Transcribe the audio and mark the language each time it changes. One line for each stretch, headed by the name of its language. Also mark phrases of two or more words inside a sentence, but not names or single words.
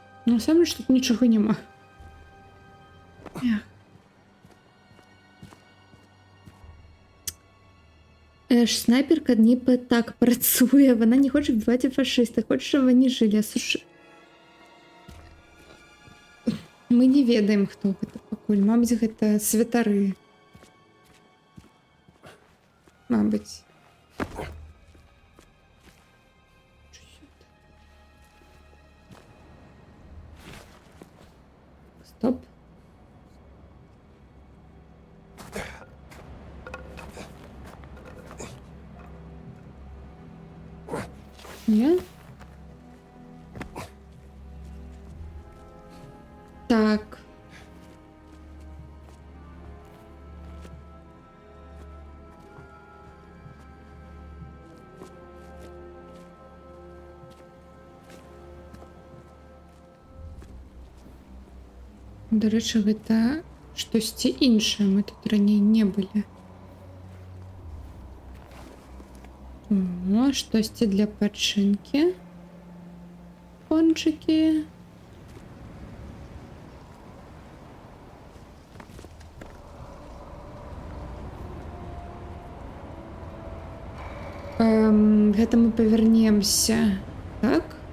Ukrainian: Ну, саме ж тут нічого нема. Ж снайперка ніби так працює. Вона не хоче вбивати фашистів, хоче, щоб вони жили.
Belarusian: Слушай. Ми не ведаем, хто гэта пакуль. Мабыць, гэта святары. Мабыць. Стоп. Ні? Так.
Ukrainian: До речі,
Belarusian: гэта штосьці іншае. Мы тут раней не былі. О, штосьці для пачынкі. Пончики. Гэта мы павернемся. Так?